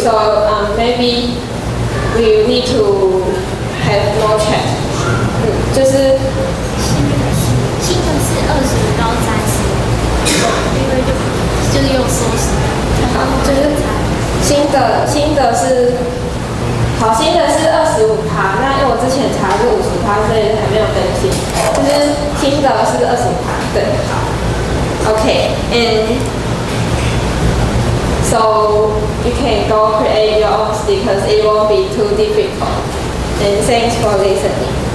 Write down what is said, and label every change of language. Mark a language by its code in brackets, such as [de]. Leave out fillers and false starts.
[en] So maybe we need to have more check. [zh] 就是新的是25到30，因为就是用缩时，就是新的是好，新的是25%，那因为我之前查是50%，所以还没有更新。就是新的是25%，对，好 [en] ，OK， and so you can go create your own stickers. It won't be too difficult. And thanks for listening.